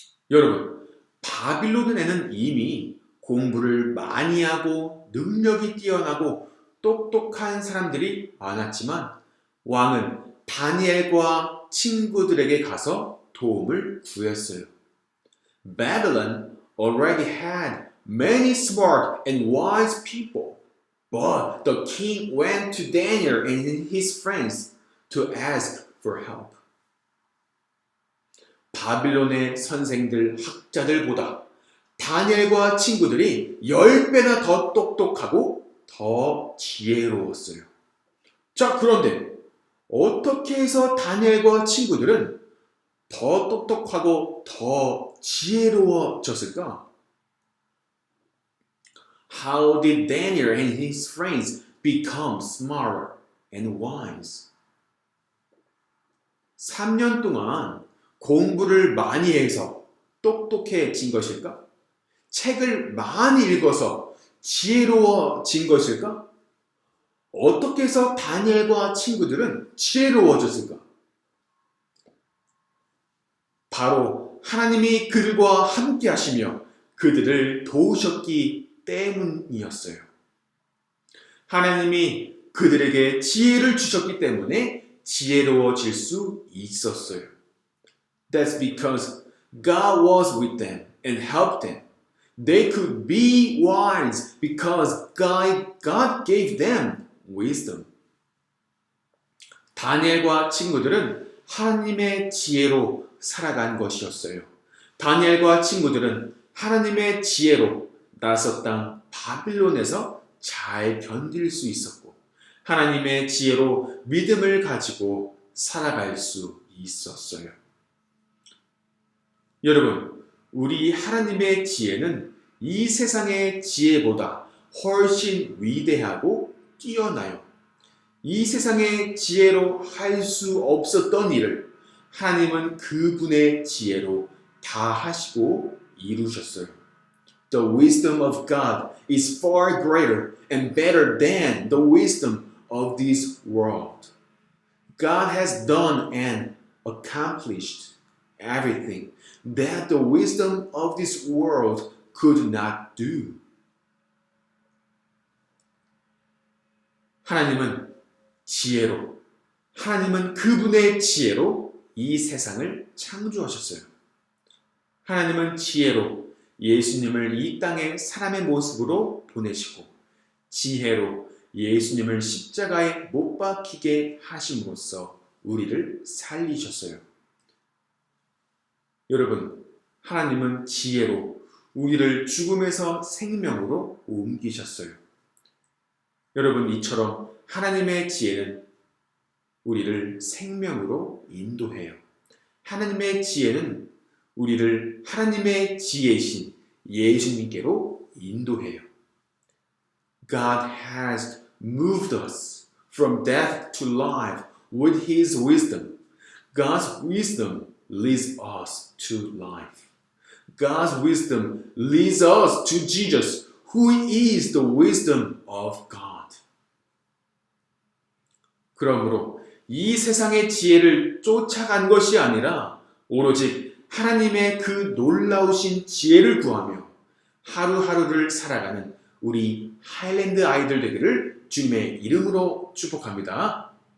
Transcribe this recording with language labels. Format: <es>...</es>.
<ko>여러분, 바빌론에는 이미 공부를 많이 하고 능력이 뛰어나고 똑똑한 사람들이 많았지만 왕은 다니엘과 친구들에게 가서 도움을 구했어요.</ko> <en>Babylon already had many smart and wise people, but the king went to Daniel and his friends to ask for help.</en> <ko>바빌론의 선생들, 학자들보다 다니엘과 친구들이 10배나 더 똑똑하고 더 지혜로웠어요. 자, 그런데 어떻게 해서 다니엘과 친구들은 더 똑똑하고 더 지혜로워졌을까?</ko> <en>How did Daniel and his friends become smarter and wise?</en> <ko>3년 동안 공부를 많이 해서 똑똑해진 것일까? 책을 많이 읽어서 지혜로워진 것일까? 어떻게 해서 다니엘과 친구들은 지혜로워졌을까? 바로 하나님이 그들과 함께 하시며 그들을 도우셨기 때문이었어요. 하나님이 그들에게 지혜를 주셨기 때문에 지혜로워질 수 있었어요.</ko> <en>That's because God was with them and helped them. They could be wise because God gave them wisdom.</en> <ko>다니엘과 친구들은 하나님의 지혜로 살아간 것이었어요. 다니엘과 친구들은 하나님의 지혜로 나서 땅 바빌론에서 잘 견딜 수 있었고 하나님의 지혜로 믿음을 가지고 살아갈 수 있었어요. 여러분, 우리 하나님의 지혜는 이 세상의 지혜보다 훨씬 위대하고 뛰어나요. 이 세상의 지혜로 할 수 없었던 일을 하나님은 그분의 지혜로 다 하시고 이루셨어요.</ko> <en>The wisdom of God is far greater and better than the wisdom of this world. God has done and accomplished everything that the wisdom of this world could not do.</en> <ko>하나님은 지혜로, 하나님은 그분의 지혜로 이 세상을 창조하셨어요. 하나님은 지혜로 예수님을 이 땅에 사람의 모습으로 보내시고 지혜로 예수님을 십자가에 못 박히게 하심으로써 우리를 살리셨어요. 여러분, 하나님은 지혜로 우리를 죽음에서 생명으로 옮기셨어요. 여러분, 이처럼 하나님의 지혜는 우리를 생명으로 인도해요. 하나님의 지혜는 우리를 하나님의 지혜이신 예수님께로 인도해요.</ko> <en>God has moved us from death to life with His wisdom. God's wisdom leads us to life. God's wisdom leads us to Jesus, who is the wisdom of God.</en> <ko>그러므로 이 세상의 지혜를 쫓아간 것이 아니라 오로지 하나님의 그 놀라우신 지혜를 구하며 하루하루를 살아가는 우리 하일랜드 아이들 되기를 주님의 이름으로 축복합니다.</ko>